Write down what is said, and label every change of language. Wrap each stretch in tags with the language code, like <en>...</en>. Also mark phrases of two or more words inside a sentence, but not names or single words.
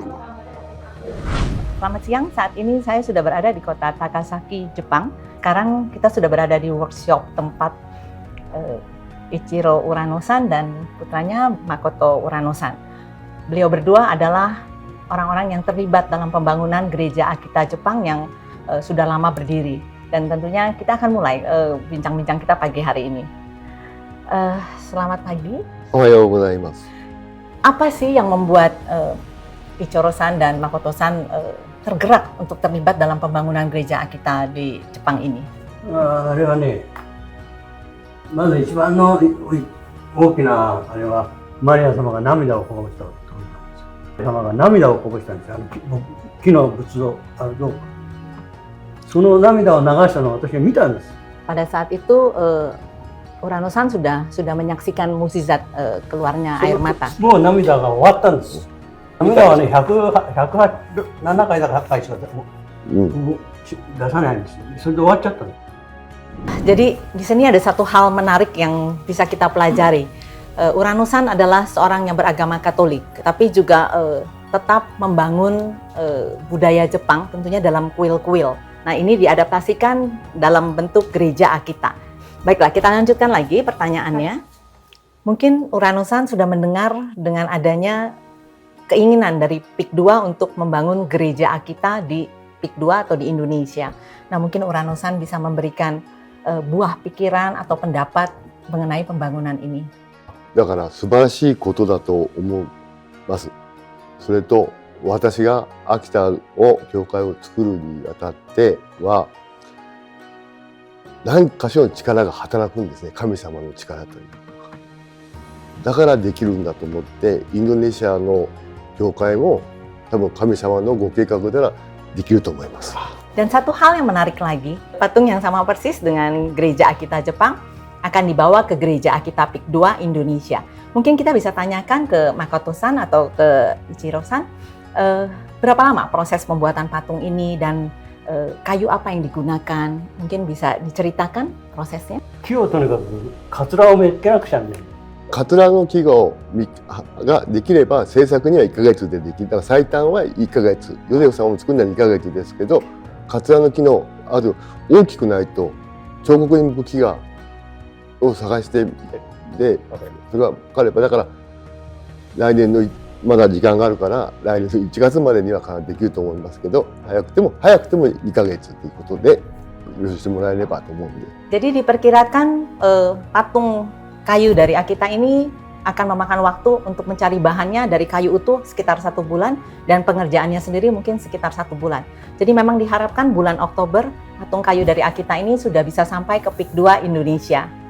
<id>Selamat siang, saat ini saya sudah berada di kota Takasaki, Jepang, sekarang kita sudah berada di workshop tempat Ichiro Urano-san dan putranya Makoto Urano-san. Beliau berdua adalah orang-orang yang terlibat dalam pembangunan gereja Akita Jepang yang sudah lama berdiri. Dan tentunya kita akan mulai bincang-bincang kita pagi hari ini. Selamat pagi.</id> <ja>おはようございます.</ja> <id>Apa sih yang membuat Ichiro-san dan Makoto-san tergerak untuk terlibat dalam pembangunan gereja Akita di Jepang ini?</id> <ja>あれはね、まず一番の大きなあれはマリア様が涙をこぼしたところなんですよ。様が涙をこぼしたんですよ。木の仏像あるどうか。その涙を流したのを私は見たんです。</ja> <id>Pada saat itu Urano-san sudah menyaksikan mukjizat keluarnya air mata.</id> <ja>もう涙が終わったんです。涙はね、107回だか8回しか出さないんですよ。それで終わっちゃったんです。</ja> <id>Jadi di sini ada satu hal menarik yang bisa kita pelajari. Urano-san adalah seorang yang beragama Katolik, tapi juga tetap membangun budaya Jepang tentunya dalam kuil-kuil. Nah, ini diadaptasikan dalam bentuk gereja Akita. Baiklah, kita lanjutkan lagi pertanyaannya. Mungkin Urano-san sudah mendengar dengan adanya keinginan dari PIK 2 untuk membangun gereja Akita di PIK 2 atau di Indonesia. Nah, mungkin Urano-san bisa memberikan buah pikiran atau pendapat mengenai pembangunan ini.</id> <ja>だから素晴らしいことだと思います。それと私が秋田を教会を作るにあたっては何かしらの力が働くんですね。神様の力というか。だからできるんだと思ってインドネシアの教会も多分神様のご計画ではできると思います。</ja> <id>Dan satu hal yang menarik lagi, patung yang sama persis dengan gereja Akita Jepang akan dibawa ke gereja Akita PIK 2 Indonesia. Mungkin kita bisa tanyakan ke Makoto-san atau ke Ichiro-san, berapa lama proses pembuatan patung ini dan kayu apa yang digunakan? Mungkin bisa diceritakan prosesnya?</id> <ja>木をとにかくカツラをめっけなくちゃね。カトラの木ができれば制作には1ヶ月でできる。だから最短は1ヶ月。ヨゼフさんを作るのは2ヶ月ですけど、カツラの木のあと大きくないと彫刻に向く木を探してでそれが分かればだから来年のまだ時間があるから来年の1月までにはできると思いますけど早くても2ヶ月ということで許してもらえればと思うんで。</ja> <id>Jadi diperkirakan patung kayu dari Akita ini akan memakan waktu untuk mencari bahannya dari kayu utuh sekitar 1 bulan dan pengerjaannya sendiri mungkin sekitar 1 bulan. Jadi memang diharapkan bulan Oktober patung kayu dari Akita ini sudah bisa sampai ke PIK 2 Indonesia.</id>